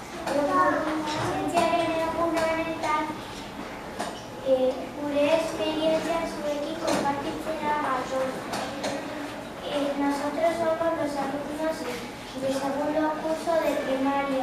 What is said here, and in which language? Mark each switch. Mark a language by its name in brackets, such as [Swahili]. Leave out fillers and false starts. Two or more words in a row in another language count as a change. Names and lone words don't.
[Basque] zientziaren egun honetan gure esperientzia zuekin konpartitzera gatoz. [Spanish] Nosotros somos los alumnos del segundo curso de primaria.